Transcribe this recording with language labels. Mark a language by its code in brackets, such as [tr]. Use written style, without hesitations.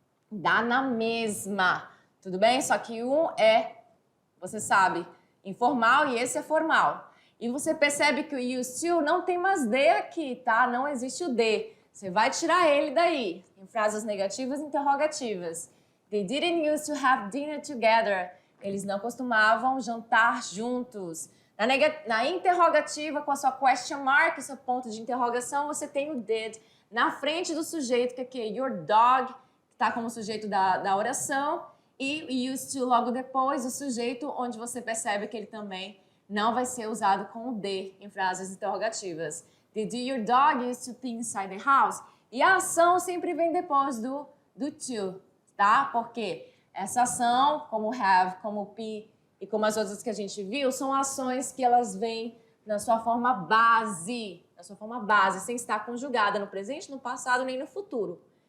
[pt] Dá na mesma, tudo bem? Só que um é, você sabe, informal e esse é formal. E você percebe que o used to não tem mais D aqui, tá? Não existe o D. Você vai tirar ele daí, em frases negativas e interrogativas. [en] They didn't used to have dinner together. [pt] Eles não costumavam jantar juntos. Na interrogativa, com a sua question mark, seu ponto de interrogação, você tem o did na frente do sujeito, que aqui é your dog, que está como sujeito da oração, e used to logo depois, o sujeito, onde você percebe que ele também não vai ser usado com o D em frases interrogativas. [en] Did your dog used to pee inside the house? [pt] E a ação sempre vem depois do to, tá? Porque essa ação, como have, como pee e como as outras que a gente viu, são ações que elas vêm na sua forma base, sem estar conjugada no presente, no passado nem no futuro.